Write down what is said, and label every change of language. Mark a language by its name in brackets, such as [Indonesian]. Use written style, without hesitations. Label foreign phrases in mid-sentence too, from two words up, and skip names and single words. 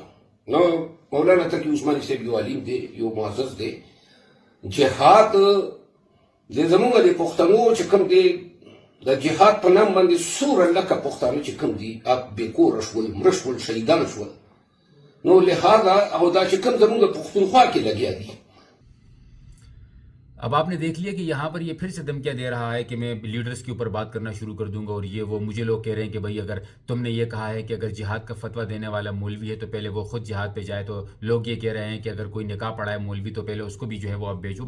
[Pashto] نو مولانا تقي عثماني صاحب یو عالم دی، یو معزز دی. جهاد د زمونږ د پښتنو چې کوم دی د جهاد په نام باندې څومره لکه پښتانه چې کوم دي بې کوره شول، مړه شول، شهیدان شول. نو لہذا او دا چې کوم زمونږ پښتونخوا کې لګیا دي. [Urdu] اب آپ نے دیکھ لیا کہ یہاں پر یہ پھر سے دھمکیاں دے رہا ہے کہ میں لیڈرز کے اوپر بات کرنا شروع کر دوں گا اور یہ وہ. مجھے لوگ کہہ رہے ہیں کہ بھائی اگر تم نے یہ کہا ہے کہ اگر جہاد کا فتویٰ دینے والا مولوی ہے تو پہلے وہ خود جہاد پہ جائے، تو لوگ یہ کہہ رہے ہیں کہ اگر کوئی نکاح پڑھائے مولوی تو پہلے اس کو بھی جو ہے وہ آپ بھیجو.